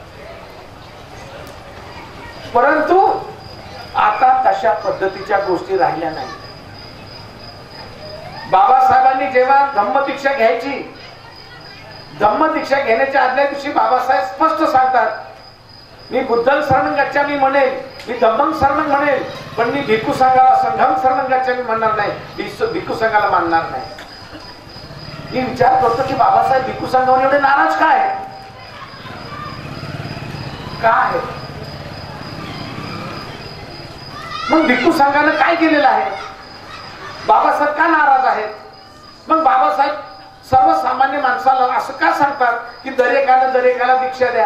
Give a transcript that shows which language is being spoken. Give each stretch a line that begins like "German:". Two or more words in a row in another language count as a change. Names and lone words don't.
Marathi: परंतु आता तशा पद्धतीच्या गोष्टी राहिल्या नाही. बाबासाहेबांनी जेव्हा धम्मदीक्षा घ्यायची, धम्मदीक्षा घेण्याच्या आदल्या दिवशी बाबासाहेब स्पष्ट सांगतात, मी
Pali: बुद्धं शरणं गच्छामी
Marathi: म्हणेल, मी
Pali: धम्मं शरणं
Marathi: म्हणेल, पण मी भिक्खू संघाला
Pali: संघम शरणं गच्छामी
Marathi: म्हणणार नाही, भिक्खू संघाला मानणार नाही. मी विचार करतो की बाबासाहेब भिक्खू संघावर एवढे नाराज काय आहे? मग भिक्खू संघानं काय केलेलं आहे? बाबासाहेब का नाराज आहेत? मग बाबासाहेब सर्वसामान्य माणसाला असं का सांगतात की दरेकाला दीक्षा द्या?